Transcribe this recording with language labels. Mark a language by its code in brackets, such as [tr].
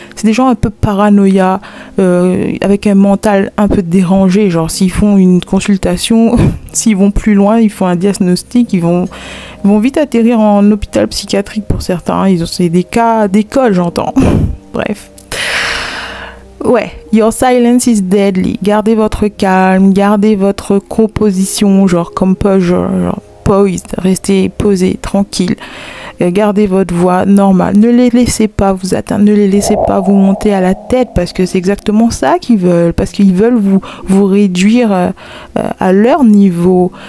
[fr] C'est des gens un peu paranoïa, avec un mental un peu dérangé. Genre, s'ils font une consultation, s'ils vont plus loin, ils font un diagnostic, ils vont vite atterrir en hôpital psychiatrique pour certains. C'est des cas d'école, j'entends. Bref. [en] Ouais, your silence is deadly. [fr] Gardez votre calme, gardez votre composition, genre composure, genre poised, restez posé, tranquille. Gardez votre voix normale. Ne les laissez pas vous atteindre, ne les laissez pas vous monter à la tête, parce que c'est exactement ça qu'ils veulent. Parce qu'ils veulent vous réduire à leur niveau.